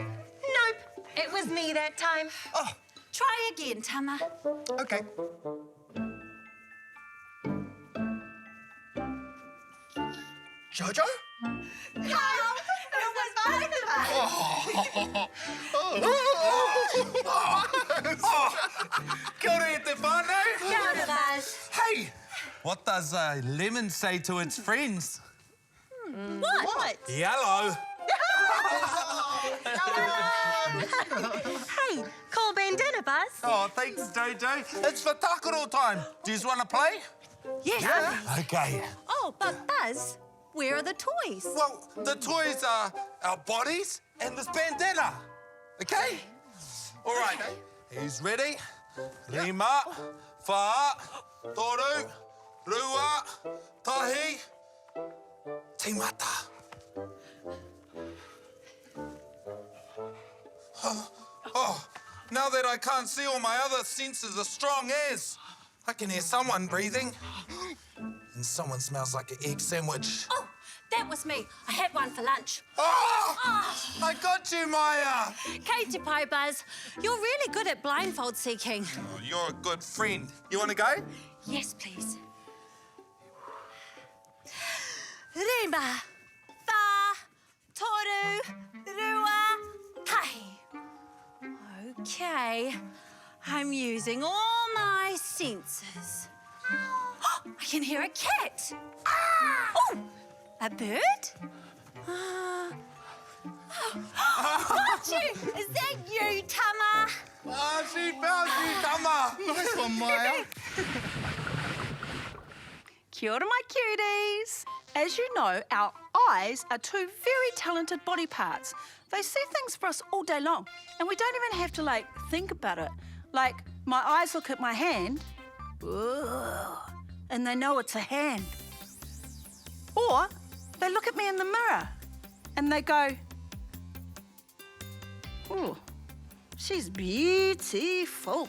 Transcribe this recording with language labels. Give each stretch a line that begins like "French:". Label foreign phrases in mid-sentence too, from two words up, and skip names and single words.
English: Nope, it was me that time. Oh, Try again, Tama. okay. Jojo? No, it was both of us.
Māori: Kia ora e te whānau. Kia ora, Buzz.
English: Hey, what does a lemon say to its friends? What? Yellow. Hey, cool bandana, Buzz. Oh, thanks, Jojo. It's for takaro time. Do you want to play? Yes. Okay. Oh, but Buzz, where are the toys? Well, the toys are our bodies and this bandana. Okay? All right. He's ready.
Māori: Rima, wha, toru, rua, tahi, timata.
English: Oh, now that I can't see, all my other senses are strong as. I can hear someone breathing. And someone smells like an egg sandwich. Oh, that was me. I had one for lunch. Oh! I got you, Maya! Katie Pie, Buzz. You're really good at blindfold seeking. Oh, you're a good friend. You want to go? Yes, please.
Māori: Rima, wha, toru, rua, tahi.
English: Okay, I'm using all my senses. I can hear a cat. Oh, a bird? Got you! Is that you, Tama? Ah, she found you, Tama. Nice one, Maya.
Māori: Kia ora,
English: my cuties. As you know, our eyes are two very talented body parts. They see things for us all day long, and we don't even have to, think about it. Like, my eyes look at my hand, and they know it's a hand. Or they look at me in the mirror, and they go, "Ooh, she's beautiful.